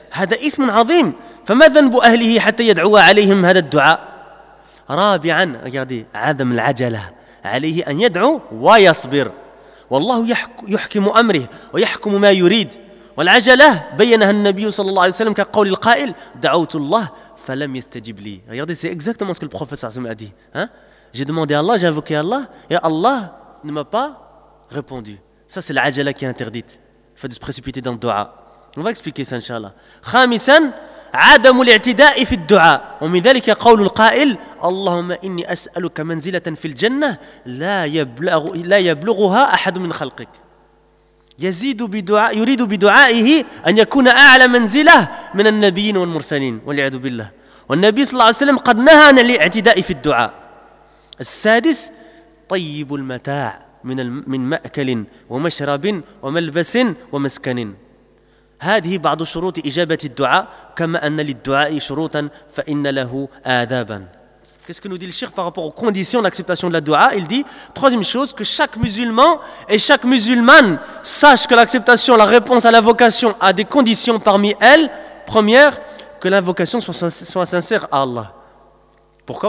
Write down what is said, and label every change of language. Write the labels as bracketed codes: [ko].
[ar] هذا إثم عظيم فما ذنب أهله حتى يدعو عليهم هذا الدعاء. رابعا عدم العجلة عليه أن يدعو ويصبر والله يحكم أمره ويحكم ما يريد. والعجلة بينها النبي صلى الله عليه وسلم كقول القائل دعوت الله فلم يستجب لي. [fr] regardez c'est exactement ce que le prophète صلى الله عليه وسلم a dit. J'ai demandé à Allah, j'ai invoqué Allah et Allah ne m'a pas répondu. Ça c'est العجلة qui est interdite, faut se précipiter dans le dua. On va expliquer ça, inshallah. [ar] خامسا عدم الاعتداء في الدعاء ومن ذلك قول القائل اللهم إني أسألك منزلة في الجنة لا يبلغها أحد من خلقك. يزيد بدعاء يريد بدعائه أن يكون أعلى منزلة من النبيين والمرسلين والعياذ بالله. والنبي صلى الله عليه وسلم قد نهى عن الاعتداء في الدعاء. السادس طيب المتاع من مأكل ومشرب وملبس ومسكن. هذه بعض شروط إجابة الدعاء كما أن للدعاء شروطا فإن له آدابا. [fr] Qu'est-ce que nous dit le cheikh par rapport aux conditions d'acceptation de la dua? Il dit, troisième chose, que chaque musulman et chaque musulmane sache que l'acceptation, la réponse à l'invocation a des conditions parmi elles. Première, que l'invocation soit sincère à Allah. Pourquoi?